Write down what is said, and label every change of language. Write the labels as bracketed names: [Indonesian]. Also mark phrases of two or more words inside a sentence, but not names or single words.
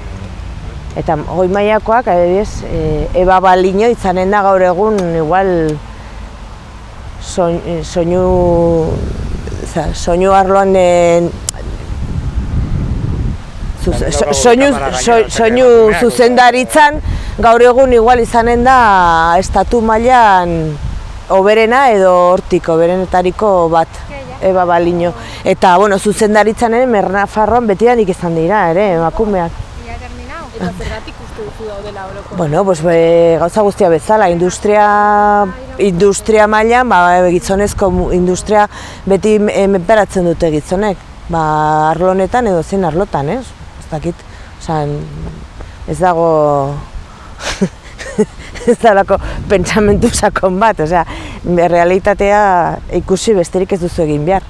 [Basque] Eta goi mailakoak, adibidez, Eba Baliño izanen da gaur egun igual soinu arloan soinu zuzendaritzan gaur egun igual izanen da estatu mailan hoberena edo hortik hoberenetariko bat, Eba Baliño. Eta, bueno, zuzendaritzan ere Nafarroan betidanik izan dira ere, emakumeak. [Spanish] Ya ha terminado. [Basque] Eta zergatik uste duzu daudela oroko? Bueno, pues gauza guztia bezala, industria mailan, gizonezko industria beti menperatzen dute gizonek. Arlo honetan edo zein arlotan, ez? Ez dakit. ez dago ez dalako pentsamentu sakon bat, realitatea ikusi besterik ez duzu egin behar.